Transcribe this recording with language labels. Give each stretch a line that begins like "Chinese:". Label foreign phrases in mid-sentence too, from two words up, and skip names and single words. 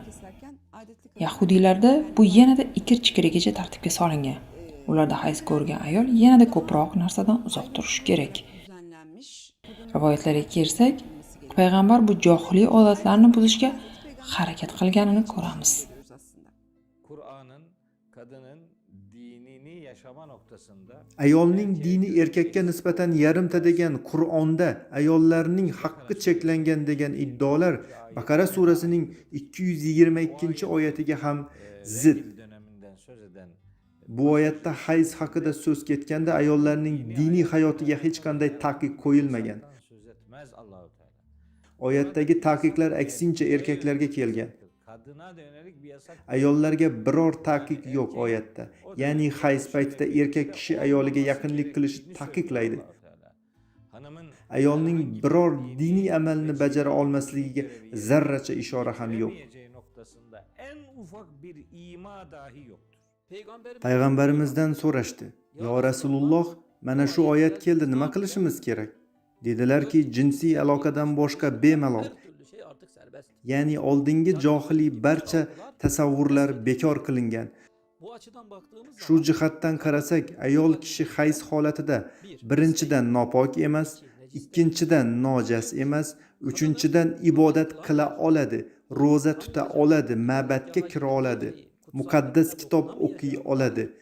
Uzbek: Yahudiylarda bu yanada ikir-chikirigacha tartibga solingan. Ularda hayz ko'rgan ayol yanada ko'proq narsadan uzoq turishi kerak. Rivoyatlarga kelsak, payg'ambar bu johiliy odatlarni buzishga harakat qilganini ko'ramiz.
Turkish: Kur'an'ın kadının dinini yaşama noktasında
Uzbek: Ayolning dini erkakka nisbatan yarimta degan Qur'onda ayollarning haqqi cheklangan degan iddaolar Baqara surasining 222-oyatiga ham zid.
Turkish: döneminden söz eden
Uzbek: Bu oyatda hayz haqida so'z ketganda ayollarning diniy hayotiga hech qanday taqiq qo'yilmagan.
Turkish: söz etmez Allahu Teala.
Uzbek: Oyatdagi taqiqlar aksincha erkaklarga kelgan.
Turkish: Kadına da yönelik bir yasak.
Uzbek: Ayollarga biror taqiq yo'q oyatda. Ya'ni hayz paytida erkak kishi ayoliga yaqinlik qilishi taqiqlaydi.
Turkish: Hanımın
Uzbek: Ayolning biror diniy amalni bajara olmasligiga zarracha ishora ham yo'q.
Turkish: yemeyeceği noktasında en ufak bir ima dahi yoktur.
Uzbek: Payg'ambarimizdan so'rashdi:
Arabic: "يا رسول الله,
Uzbek: mana shu oyat keldi, nima qilishimiz kerak?" Dedilarki, jinsiy aloqadan boshqa bemalol. Ya'ni oldingi johiliy barcha tasavvurlar bekor qilingan. Shu jihatdan qarasak, ayol kishi hayz holatida birinchidan nopok emas, ikkinchidan nojas emas, uchinchidan ibodat qila oladi, roza tuta oladi, ma'batga kira oladi, muqaddas kitob o'qiy oladi.